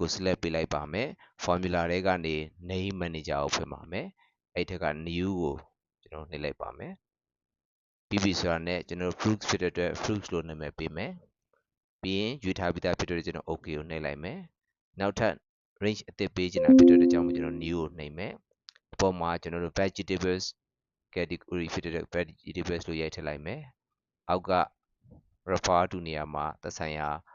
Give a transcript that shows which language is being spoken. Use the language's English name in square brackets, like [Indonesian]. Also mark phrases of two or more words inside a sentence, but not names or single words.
[Burmese] select ပေးလိုက်ပါမယ် formula တွေကနေ [English] name manager [Burmese] ကိုဖွင့်ပါမယ်အဲ့ထက်က new ကိုကျွန်တော်နှိပ်လိုက်ပါမယ်ပြီးပြီဆိုတာနဲ့ကျွန်တော် fruits ဖြစ်တဲ့အတွက် fruits လို့နာမည်ပေးမယ်ပြီးရင်ရွေးထားပြီးသားဖြစ်တဲ့ကျွန်တော် OK ကိုနှိပ်လိုက်မယ်နောက်ထပ် range အသစ်ပေးချင်တာဖြစ်တဲ့ကြောင့်ကျွန်တော် new ကိုနှိပ်မယ်အပေါ်မှာကျွန်တော်တို့ [English] vegetables category [Burmese] ဖြစ်တဲ့ vegetables လို့ရိုက်ထည့်လိုက်မယ်အောက်က [English] refer to [Burmese] နေရာမှာသက်ဆိုင်ရာ